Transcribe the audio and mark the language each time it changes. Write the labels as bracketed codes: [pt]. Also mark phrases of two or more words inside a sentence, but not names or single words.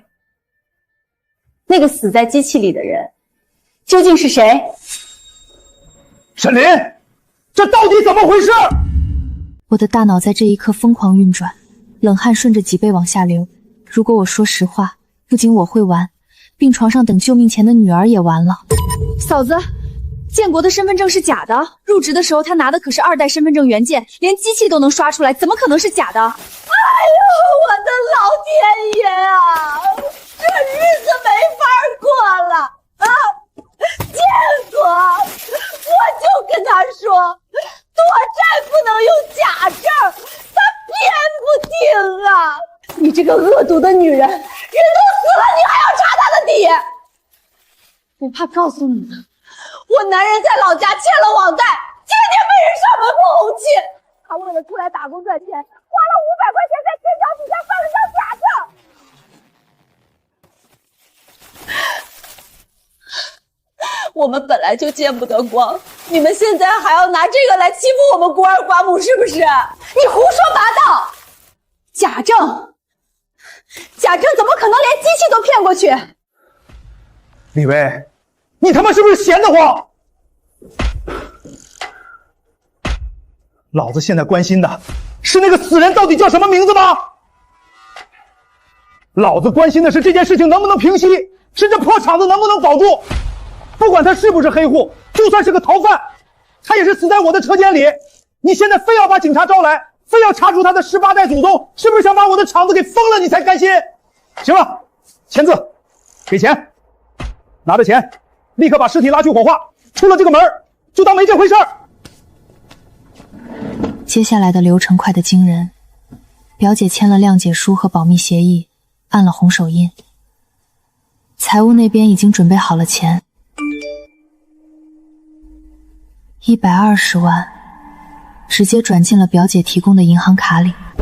[zh] 那個死在機器裡的人究竟是誰？沈林，這到底怎麼回事？我的大腦在這一刻瘋狂運轉，冷汗順着脊背往下流。如果我說實話，不僅我會完，病床上等救命錢的女兒也完了。嫂子，建國的身份證是假的，入職的時候他拿的可是2代身份證原件，連機器都能刷出來，怎麼可能是假的？哎呦，我的老天爺啊，這日子沒法過了啊！建國，我就跟他說，躲債不能用假證，他偏不聽啊！你這個惡毒的女人，人都死了，你還要查他的底？我怕告訴你们，我男人在老家欠了网貸，天天被人上门碰红漆。他為了出來打工賺錢，花了500塊錢在天橋底下辦了張假證。我們本來就見不得光，你們現在還要拿這個來欺負我們孤兒寡母，是不是？你胡說八道！假證？假證怎麼可能連機器都騙過去？李薇，你他媽是不是閒得慌？老子現在關心的是那個死人到底叫什麼名字嗎？老子關心的是這件事情能不能平息，是這破廠子能不能保住。不管他是不是黑戶，就算是個逃犯，他也是死在我的车間裡。你現在非要把警察招来，非要查出他的18代祖宗，是不是想把我的厂子给封了你才甘心？行了，签字，給錢，拿着錢，立刻把屍體拉去火化，出了這個門就當沒這回事兒。接下來的流程快得驚人，表姐簽了諒解書和保密協議，按了紅手印。財務那邊已經準備好了錢，120萬，直接轉進了表姐提供的銀行卡裡。